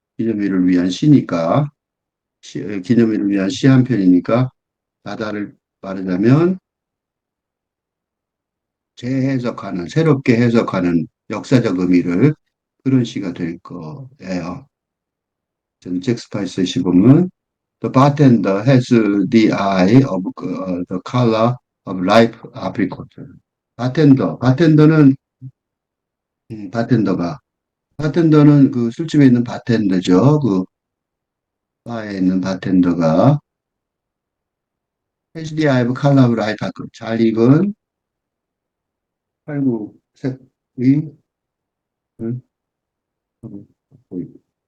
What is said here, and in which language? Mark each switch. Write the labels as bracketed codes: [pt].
[ko] 기념일을 위한 시니까, 기념일을 위한 시 한 편이니까 다다를 말하자면 재해석하는, 새롭게 해석하는 역사적 의미를 그런 시가 될 거예요. 저는 잭 스파이스의 보면 [en] The bartender has the eye of the color of ripe apricot. [ko] 바텐더는 바텐더가 바텐더는 그 술집에 있는 바텐더죠. 그 바에 있는 바텐더가 [en] has the eye of color of ripe apricot. [ko] 잘 익은 살구색의 음, 보이고.